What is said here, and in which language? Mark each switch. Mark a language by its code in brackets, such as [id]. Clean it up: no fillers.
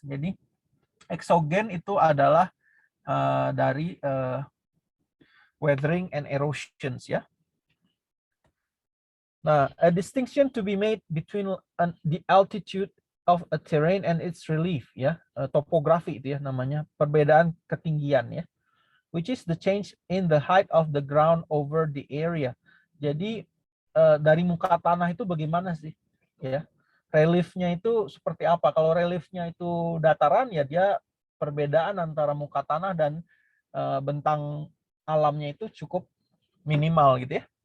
[id] Jadi eksogen itu adalah dari weathering and erosions ya. [en] Nah, a distinction to be made between the altitude of a terrain and its relief [id] ya, topografi itu ya namanya, perbedaan ketinggian ya, [en] which is the change in the height of the ground over the area. [id] Jadi dari muka tanah itu bagaimana sih ya, reliefnya itu seperti apa? Kalau reliefnya itu dataran ya dia perbedaan antara muka tanah dan bentang alamnya itu cukup minimal gitu ya.